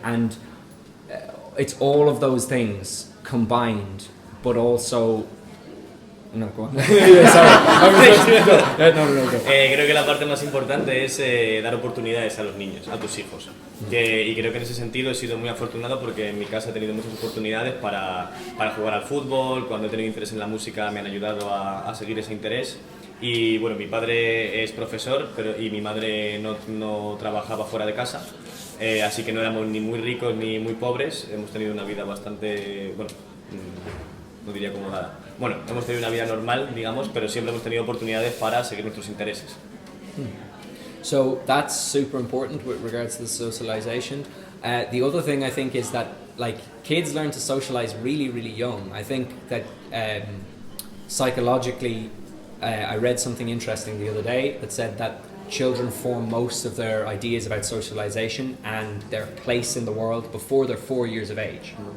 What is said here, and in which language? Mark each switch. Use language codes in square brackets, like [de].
[en] And it's all of those things combined, but also... No, go on. Sorry. No, go. [es] Creo que la parte más importante es dar oportunidades a los niños, a tus hijos. Y creo que en ese sentido he sido muy afortunado porque en mi casa he tenido muchas oportunidades para jugar al fútbol. Cuando he tenido interés en la música me han ayudado a seguir ese interés. Y bueno, mi padre es profesor y mi madre no trabajaba fuera de casa. Así que no éramos ni muy ricos ni muy pobres. Hemos tenido una vida bastante, bueno, no diría acomodada. Bueno, hemos tenido una vida normal, digamos, pero siempre hemos tenido oportunidades para seguir nuestros intereses. [en] So that's super important with regards to the socialization. The other thing I think is that, like, kids learn to socialize really, really young. I think that psychologically, I read something interesting the other day that said that children form most of their ideas about socialization and their place in the world before they're 4 years of age.